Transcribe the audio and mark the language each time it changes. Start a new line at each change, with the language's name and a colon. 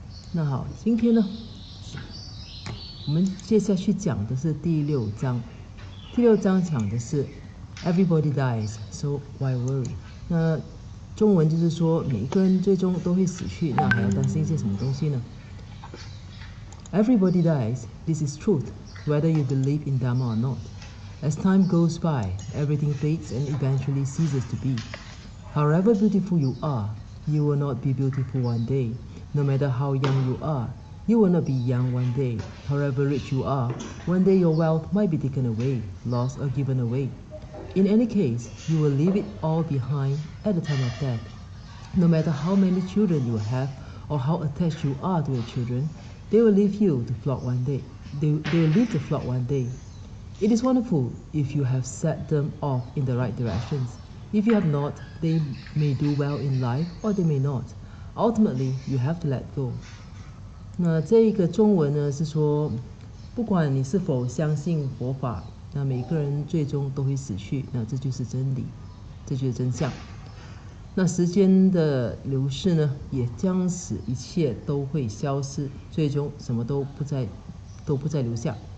Chinese: 那好，今天呢，我们接下去讲的是第6章。第6章讲的是
English: Everybody dies, so why worry？
Chinese: 那中文就是说，每一个人最终都会死去，那还要担心一些什么东西呢？
English: Everybody dies. This is truth, whether you believe in Dharma or not. As time goes by, everything fades and eventually ceases to be. However beautiful you are, you will not be beautiful one day. No matter how young you are, you will not be young one day. However rich you are, one day your wealth might be taken away, lost or given away. In any case, you will leave it all behind at the time of death. No matter how many children you have or how attached you are to your children, they will leave you to flock one day. They will leave the flock one day. It is wonderful if you have set them off in the right directions. If you have not, they may do well in life or they may not. Ultimately, you have to let go.
Chinese: 那这一个中文呢是说，不管你是否相信佛法，那每个人最终都会死去，那这就是真理，这就是真相。那时间的流逝呢，也将使一切都会消失，最终什么都不再留下。